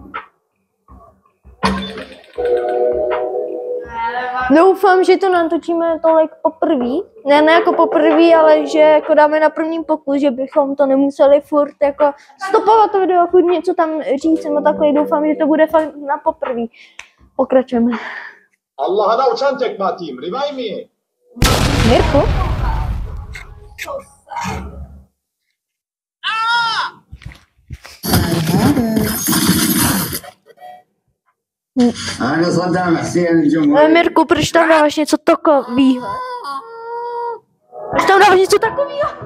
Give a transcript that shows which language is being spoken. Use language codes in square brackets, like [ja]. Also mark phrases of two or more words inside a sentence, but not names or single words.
[cs] Doufám, že to natočíme tolik poprvé. Ne jako poprvé, ale že jako dáme na prvním pokus, že bychom to nemuseli furt jako stopovat to video, furt něco tam říct nebo takhle. Doufám, že to bude fakt na poprvé. Pokračujeme. [tr] Allah'a uçan tekme atayım. [en] Revive me. [cs] Mirku? [ar] أنا صدام حسين الجمهور. [cs] Mirku, proč tam dáváš něco takovýho? Proč tam dáváš něco takovýho?